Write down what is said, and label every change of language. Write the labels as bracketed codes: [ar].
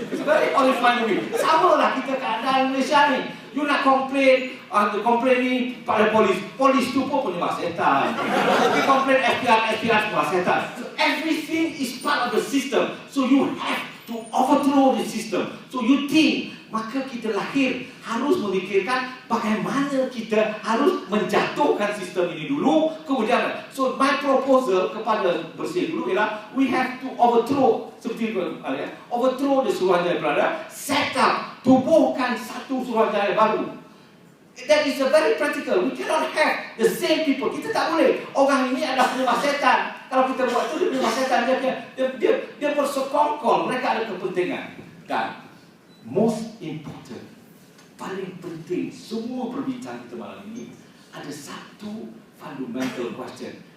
[en] It's a very horrifying movie. [ms] Sama lah kita keadaan Malaysia ni. You nak complain ni pada polis tu pun penyembah setan. You complain FBI penyembah setan. [en] So everything is part of the system. So you have to overthrow the system. So you think, [ms] maka kita lahir harus memikirkan bagaimana kita harus menjatuhkan sistem ini dulu, kemudian. [en] So my proposal [ms] kepada Bersih dulu ialah [en] we have to overthrow, seperti overthrow the Suruhanjaya Berada, set up, [ms] tubuhkan satu Suruhanjaya baru. [en] That is a very practical. We cannot have the same people. [ms] Kita tak boleh. Orang ini adalah penyembah setan. Kalau kita buat itu dia penyembah setan, dia bersekongkol. Mereka ada kepentingan. Dan [en] most important, [ms] paling penting semua perbincangan kita malam ini, ada satu [en] fundamental question.